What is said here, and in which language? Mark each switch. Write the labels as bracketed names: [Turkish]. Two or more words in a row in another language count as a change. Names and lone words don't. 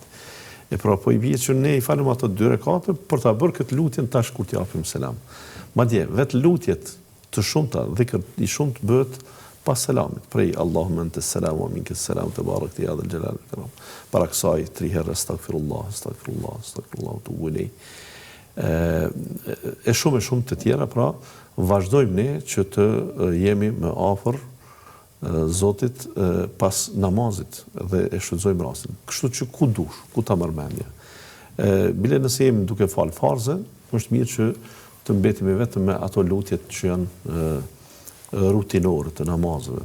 [Albanian] Pra po i bie që ne i falim ato 2 rekate për ta bërë këtë lutjen tash kur t'i japim selam. Madje vetë lutjet të shumta, dhikr i shumt bëhet pas selamit. [Arabic] Prej اللهم أنت السلام ومنك السلام تباركت يا ذا الجلال والإكرام. [Albanian] Para kësaj 3 herë [Arabic] أستغفر الله أستغفر الله أستغفر الله وأتوب إليه. [Albanian] E shumë të tjera, pra vazhdojmë ne që të jemi më afër Zotit pas namazit dhe e shfrytëzojmë rastin. Kështu që ku dush, ku ta marr mendje. Bile nëse jemi duke fal farze, është mirë që të mbetemi vetëm me ato lutjet që janë rutinore të namazeve.